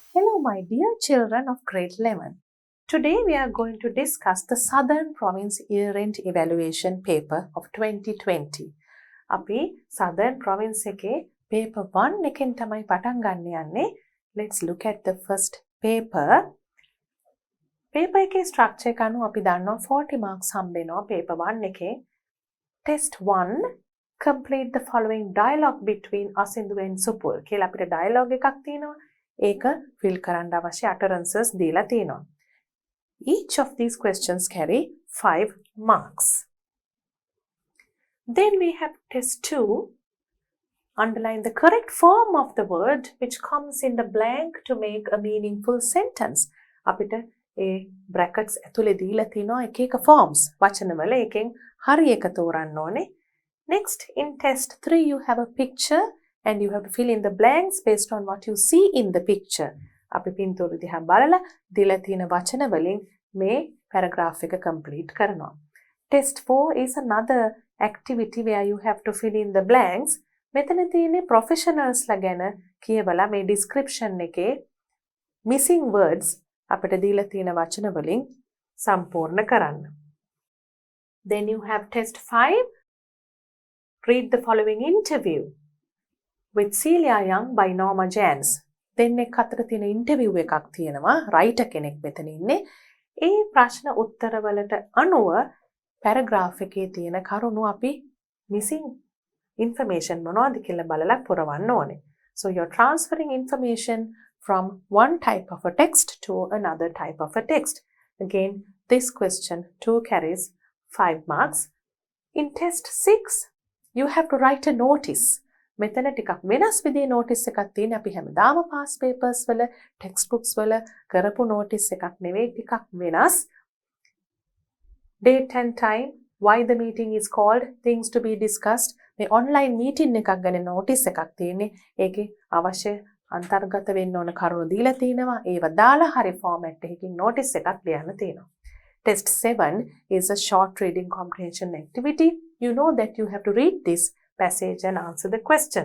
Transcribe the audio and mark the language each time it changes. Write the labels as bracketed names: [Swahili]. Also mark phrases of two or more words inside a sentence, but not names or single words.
[English] Hello, my dear children of grade 11. Today we are going to discuss the Southern Province Year-End Evaluation paper of 2020. [Sinhala] අපි Southern Province එකේ paper 1 එකෙන් තමයි පටන් ගන්න යන්නේ. [English] Let's look at the first paper. [Sinhala] paper එකේ structure එක අනුව අපි දන්නවා 40 marks හම්බෙනවා paper 1 එකේ. [English] Test 1 complete the following dialogue between Asindu and Supul. [Sinhala] කියලා අපිට dialogue එකක් තියෙනවා. ඒක fill කරන්න අවශ්‍ය utterances දීලා තියෙනවා. [English] Each of these questions carry 5 marks. Then we have test 2. Underline the correct form of the word which comes in the blank to make a meaningful sentence. [Sinhala] අපිට ඒ brackets ඇතුලේ දීලා තියෙනවා එක එක forms. වචනවල එකෙන් හරි එක තෝරන්න ඕනේ. [English] Next, in test 3 you have a picture and you have to fill in the blanks based on what you see in the picture. [Sinhala] අපි පින්තූර දිහා බලලා දීලා තියෙන වචන වලින් මේ paragraph එක complete කරනවා. [English] Test 4 is another activity where you have to fill in the blanks. [Sinhala] මෙතන තියෙන්නේ professionals ලා ගැන කියවලා මේ description එකේ [English] missing words [Sinhala] අපිට දීලා තියෙන වචන වලින් සම්පූර්ණ කරන්න. [English] Then you have test 5. Read the following interview with Celia Young by Norma Jans. [Sinhala] දෙන්නෙක් අතර තියෙන ඉන්ටර්විව් එකක් තියෙනවා. රයිටර් කෙනෙක් මෙතන ඉන්නේ. ඒ ප්‍රශ්න උත්තරවලට අනුව පැරග්‍රාෆ් එකේ තියෙන කරුණු අපි [English] missing information [Sinhala] මොනවද කියලා බලලා පුරවන්න ඕනේ. [English] So you're transferring information from one type of a text to another type of a text. Again, this question 2 carries 5 marks. In test 6, you have to write a notice. [Sinhala] මෙතන ටිකක් වෙනස් විදිහේ notice එකක් තියෙන. අපි හැමදාම [English] past papers [Sinhala] වල textbooks වල කරපු notice එකක් නෙවෙයි, ටිකක් වෙනස්. [English] Date and time, why the meeting is called, things to be discussed. [Sinhala] මේ [English] online meeting [Sinhala] එකක් ගැන notice එකක් තියෙන්නේ. ඒකේ අවශ්‍ය අන්තර්ගත වෙන්න ඕන කරුණු දීලා තියෙනවා. ඒව දාලා හරි format එකකින් notice එකක් ලියන්න තියෙනවා. [English] Test 7 is a short reading comprehension activity. You know that you have to read this passage and answer the questions.